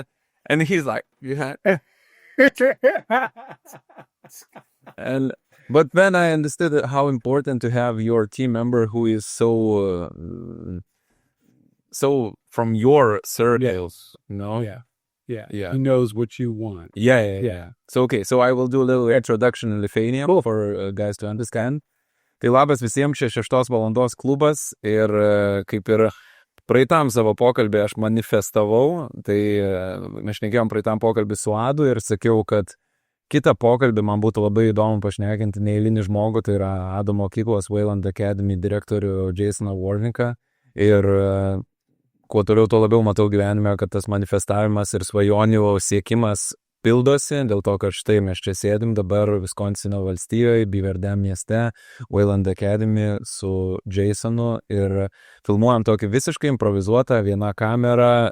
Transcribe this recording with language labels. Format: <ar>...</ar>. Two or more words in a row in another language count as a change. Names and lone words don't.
<en>And he's like, but then I understood how important to have your team member who is so from your circles, Yeah. He knows what you want. Yeah. So I will do a little introduction in Lithuania for guys to understand.</en> <lt>Tai labas visiems, čia 6 valandos klubas ir kaip ir praeitam savo pokalbį aš manifestavau, tai mes šnekėjom praeitam pokalbį su Adu ir sakiau, kad kitą pokalbį man būtų labai įdomu pašnekinti neeilinį žmogų, tai yra Ado mokyklos Wayland Academy direktorių Jason'ą Warnick'ą ir kuo toliau, tuo labiau matau gyvenime, kad tas manifestavimas ir svajonių siekimas pildosi, dėl to, kad štai mes čia sėdim dabar Viskonsino valstijoje, Biverdam mieste, Wayland Academy su Jason'u ir filmuojam tokį visiškai improvizuotą vieną kamerą.</lt>